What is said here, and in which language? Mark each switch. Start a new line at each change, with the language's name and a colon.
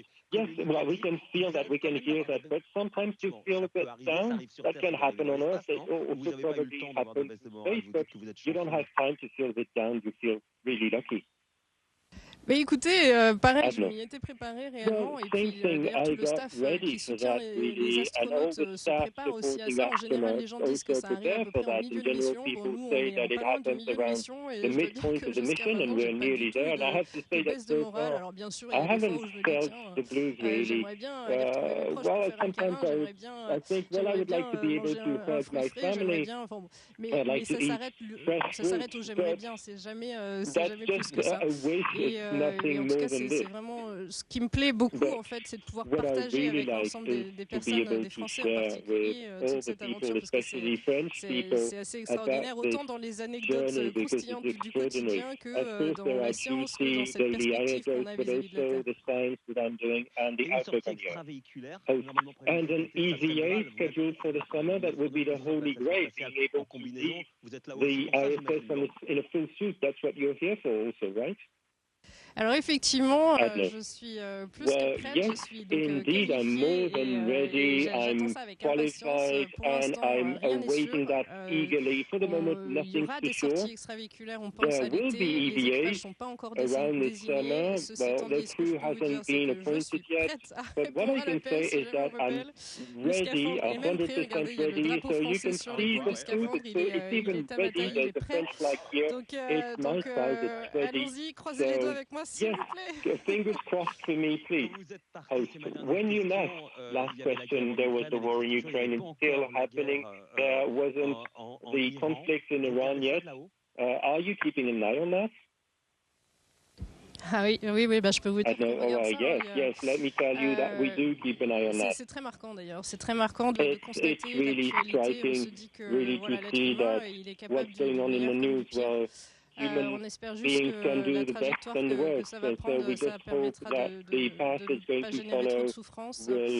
English: Yes, well, we can feel that, we can hear that, but sometimes you feel a bit down. That can happen on Earth. It also probably happens in space, but you don't have time to feel a bit down. You feel really lucky.
French: Mais écoutez, pareil, je m'y étais préparé réellement, et puis d'ailleurs tout le staff qui soutient les astronautes se prépare aussi à ça. En général, les gens disent que ça arrive à peu près en milieu de mission. Bon, nous, on est pas loin du milieu de mission, et je dois dire que jusqu'à maintenant, j'ai pas du tout de baisse de morale. Alors bien sûr, il y a des fois où je me dis, tiens, j'aimerais bien aller retrouver mes proches pour faire un câlin, j'aimerais bien manger un fruit frais, j'aimerais bien... Mais ça s'arrête où j'aimerais bien, c'est jamais plus que ça. Et en tout cas, c'est vraiment ce qui me plaît beaucoup, en fait, c'est de pouvoir partager avec l'ensemble des personnes, des Français en particulier, toute cette aventure, parce que c'est assez extraordinaire, autant dans les anecdotes croustillantes du quotidien que dans la science, que dans cette perspective qu'on a vis-à-vis de la Terre. Et une sortie extravéhiculaire, normalement
English: and an EVA scheduled for the summer, that would be the holy grail.
French: En combinaison, vous êtes là
English: aussi. The ISS in a full suit, that's what you're here for also, right?
French: Alors effectivement, je suis plus que prête, je suis donc qualifiée et j'attends ça avec impatience. Pour l'instant, rien n'est sûr. Il y aura des sorties extravéhiculaires, on pense à l'été. Les équipages ne sont pas encore désignés. Ceci étant dit, ce que je peux vous dire, c'est que je suis prête à répondre à l'appel si jamais on m'appelle. Le scaphandre est même prêt. Regardez, il y a le drapeau français sur l'épaule du scaphandre. Il est à ma taille, il est prêt. Donc allons-y, croisez les doigts avec moi. S'il vous plaît.
English: Fingers crossed for me, please. When you left, last question, there was the war in Ukraine and still happening. There wasn't the conflict in Iran yet. Are you keeping an eye on that?
French: Ah oui, je peux vous dire qu'on regarde ça.
English: Yes, let me tell you that we do keep an eye on that.
French: C'est très marquant d'ailleurs, c'est très marquant de constater l'actualité. On se dit que l'être humain, il est capable du meilleur comme du pire. On espère juste que la trajectoire que ça va prendre, ça permettra de ne pas générer trop de souffrance.